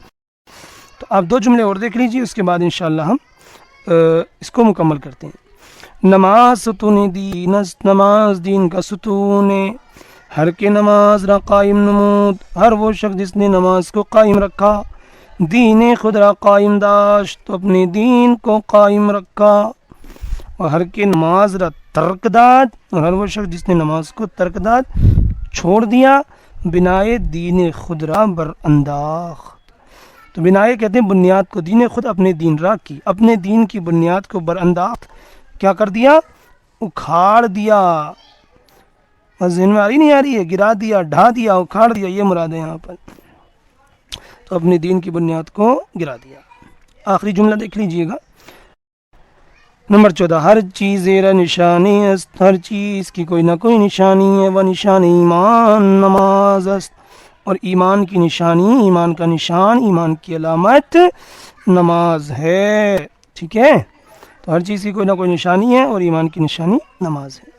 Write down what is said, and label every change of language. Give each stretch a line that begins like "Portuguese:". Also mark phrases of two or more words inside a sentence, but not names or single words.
Urdu: تو آپ 2 جملے اور دیکھ لیجیے، اس کے بعد انشاءاللہ ہم اس کو مکمل کرتے ہیں۔
Persian: نماز ستون دین است،
Urdu: نماز دین کا ستون ہے،
Persian: ہر کے نماز را قائم نمود،
Urdu: ہر وہ شخص جس نے نماز کو قائم رکھا،
Persian: دین خود را قائم داشت،
Urdu: تو اپنے دین کو قائم رکھا، اور
Persian: ہر کے نماز را ترک داد،
Urdu: اور ہر وہ شخص جس نے نماز کو ترک داد، چھوڑ دیا،
Persian: بنائے دین خود را بر انداخت،
Urdu: تو بنائے کہتے ہیں بنیاد کو،
Persian: دین خود
Urdu: اپنے دین را کی، اپنے دین کی بنیاد کو
Persian: بر انداخت
Urdu: کیا کر دیا؟ اکھاڑ دیا، ذہن میں آ رہی نہیں آ رہی ہے؟ گرا دیا، ڈھا دیا، اکھاڑ دیا، یہ مراد ہے یہاں پر، تو اپنے دین کی بنیاد کو گرا دیا۔ آخری جملہ دیکھ لیجئے گا، نمبر 14،
Persian: ہر چیز زیرا نشانی است،
Urdu: ہر چیز کی کوئی نہ کوئی نشانی ہے، وہ
Persian: نشانی ایمان نماز است،
Urdu: اور ایمان کی نشانی، ایمان کا نشان، ایمان کی علامت نماز ہے، ٹھیک ہے؟ تو ہر چیز کی کوئی نہ کوئی نشانی ہے، اور ایمان کی نشانی نماز ہے۔